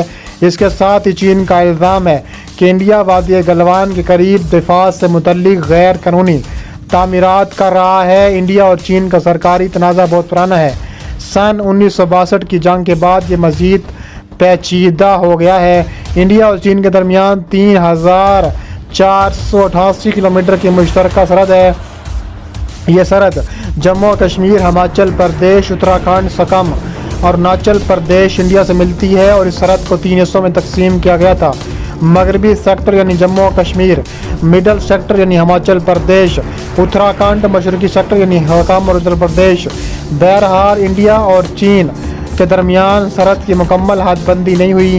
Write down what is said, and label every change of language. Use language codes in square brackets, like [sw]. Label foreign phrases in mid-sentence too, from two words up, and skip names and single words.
[ur] اس کے ساتھ ہی چین کا الزام ہے کہ انڈیا وادی گلوان کے قریب دفاع سے متعلق غیر قانونی تعمیرات کر رہا ہے. انڈیا اور چین کا سرکاری تنازع بہت پرانا ہے۔ سن 1962 کی جنگ کے بعد یہ مزید پیچیدہ ہو گیا ہے. انڈیا اور چین کے درمیان 3000 488 کلومیٹر کی مشترکہ سرحد ہے. یہ سرحد جموں و کشمیر، ہماچل پردیش، اتراکھنڈ، سکم اور اروناچل پردیش انڈیا سے ملتی ہے، اور اس سرحد کو 3 حصوں میں تقسیم کیا گیا تھا: مغربی سیکٹر یعنی جموں و کشمیر، [en] middle sector [ur] یعنی ہماچل پردیش، اتراکھنڈ، مشرقی سیکٹر یعنی سکم اور اتر پردیش۔ بہرحال انڈیا اور چین کے درمیان سرحد کی مکمل حد بندی نہیں ہوئی۔